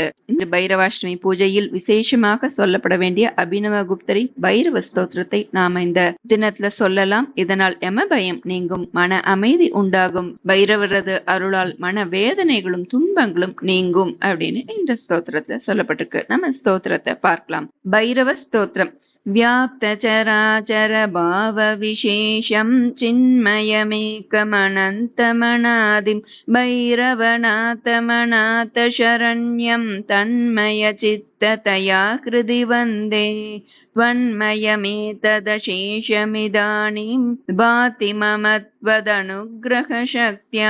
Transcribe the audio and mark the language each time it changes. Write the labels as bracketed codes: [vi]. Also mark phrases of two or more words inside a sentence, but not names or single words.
[ta] இந்த பைரவாஷ்டமி பூஜையில் விசேஷமாக சொல்லப்பட வேண்டிய அபினவ குப்தரி பைரவ ஸ்தோத்திரத்தை நாம இந்த தினத்துல சொல்லலாம். இதனால் யம பயம் நீங்கும், மன அமைதி உண்டாகும், பைரவரது அருளால் மன வேதனைகளும் துன்பங்களும் நீங்கும் அப்படின்னு இந்த ஸ்தோத்திரத்துல சொல்லப்பட்டிருக்கு. நம்ம ஸ்தோத்திரத்தை பார்க்கலாம். பைரவ ஸ்தோத்திரம். [sa] व्याप्तचराचर भावविशेषं चिन्मयमेकमनन्तमनादिं भैरवनाथमनाथशरण्यं तन्मयचित्ततया हृदि वन्दे त्वन्मयमेतदशेषमिदानीं भाति मम त्वदनुग्रहशक्त्या